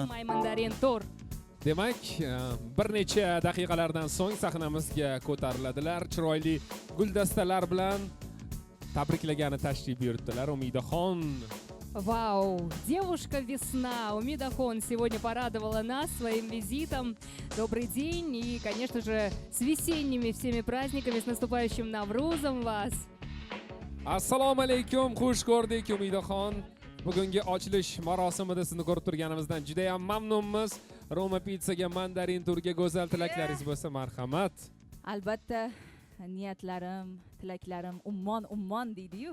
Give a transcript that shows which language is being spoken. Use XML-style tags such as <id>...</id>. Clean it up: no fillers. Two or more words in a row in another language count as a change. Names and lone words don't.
<uz>Mandarin Tour. Demak, bir necha daqiqalardan so'ng sahnamizga ko'tariladilar. Chiroyli guldastalar bilan tabriklagani tashrif buyurdilar. Umidaxon.</uz> <ru>Вау! Девушка-весна Умидахон сегодня порадовала нас своим визитом. Добрый день и, конечно же, с весенними всеми праздниками, с наступающим Наврузом вас!</ru> <uz>Assalomu alaykum, xush ko'rdik Umidaxon. Bugungi ochilish marosimida sizni ko'rib turganimizdan juda ham mamnunmiz. Roma Pizzaga, Mandarin Tourga go'zal tilaklaringiz bo'lsa, marhamat. Albatta, niyatlarim, tilaklarim ummon deydi-yu.</uz>